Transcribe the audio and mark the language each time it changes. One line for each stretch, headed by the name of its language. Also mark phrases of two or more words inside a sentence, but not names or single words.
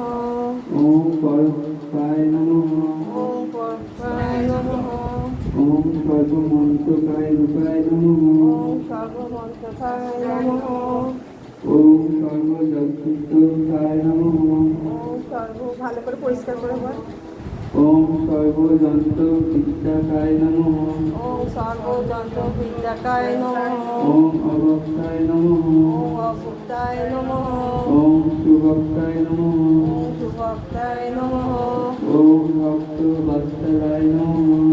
Sanskrit: ওম পরপায় নমঃ। ওম পরপায় নমঃ। ওম সর্বমন্ত্রকায় রূপায় নমঃ। ওম সর্বমন্ত্রকায় নমঃ। ওম সর্বযজ্ঞকায় নমঃ।
Bangla: ওম সর্ব, ভালো করে পরিষ্কার করে বল।
Sanskrit: ওম সর্বযন্ত্র বিদ্যাকায় নমঃ। ওম সর্বযন্ত্র বিদ্যাকায় নমঃ। ওম অভক্তায় নমঃ। ওম অভুক্তায় নমঃ। ওম সুভক্তায় নমঃ। ওম সুভক্তায় নমঃ। ওম ভক্তবৎসলায় নমঃ।